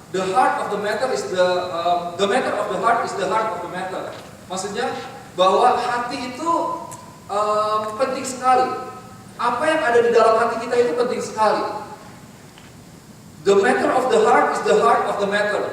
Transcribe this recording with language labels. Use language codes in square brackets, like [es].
[en] The heart of the matter is the matter of the heart is the heart of the matter. [id] Maksudnya bahwa hati itu penting sekali. Apa yang ada di dalam hati kita itu penting sekali. [en] The matter of the heart is the heart of the matter.